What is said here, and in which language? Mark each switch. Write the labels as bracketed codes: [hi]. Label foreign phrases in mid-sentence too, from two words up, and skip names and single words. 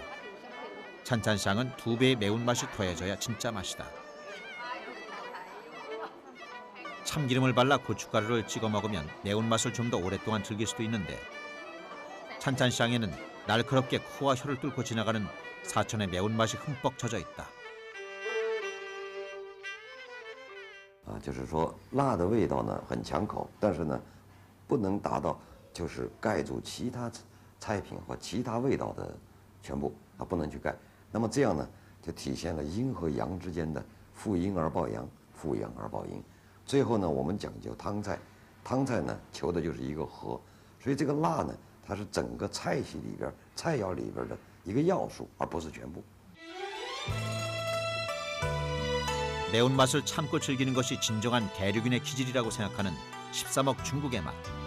[ko] 찬찬샹은 2배의 매운맛이 더해져야 진짜 맛이다. 참기름을 발라 고춧가루를 찍어 먹으면 매운맛을 좀 더 오랫동안 즐길 수도 있는데 찬찬샹에는 날카롭게 코와 혀를 뚫고 지나가는 사천의 매운맛이 흠뻑 젖어 있다. [zh] 就是说辣的味道呢很抢口，但是呢，不能达到就是盖住其他菜品或其他味道的全部，它不能去盖。那么这样呢，就体现了阴和阳之间的负阴而抱阳，负阳而抱阴。最后呢，我们讲究汤菜，汤菜呢求的就是一个和，所以这个辣呢，它是整个菜系里边、菜肴里边的一个要素，而不是全部。 [ko] 매운맛을 참고 즐기는 것이 진정한 대륙인의 기질이라고 생각하는 13억 중국의 맛.